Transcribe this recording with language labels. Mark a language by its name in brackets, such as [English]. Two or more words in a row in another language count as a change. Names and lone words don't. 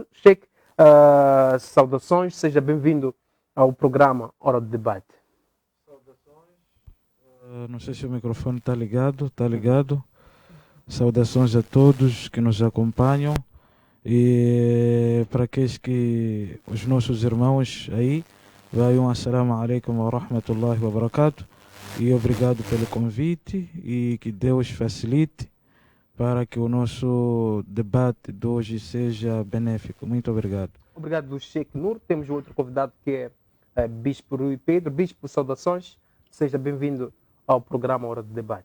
[Portuguese] Sheikh, saudações, seja bem-vindo ao programa Hora do Debate. Não sei se o microfone está ligado. Está ligado. Saudações a todos que nos acompanham e para aqueles que os nossos irmãos aí, vai um [Arabic] السلام عليكم ورحمة الله وبركاته, [Portuguese] e obrigado pelo convite e que Deus facilite para que o nosso debate de hoje seja benéfico. Muito obrigado. Obrigado, Sheikh Nur. Temos outro convidado que é Bispo Rui Pedro. Bispo, saudações. Seja bem-vindo ao programa Hora do Debate.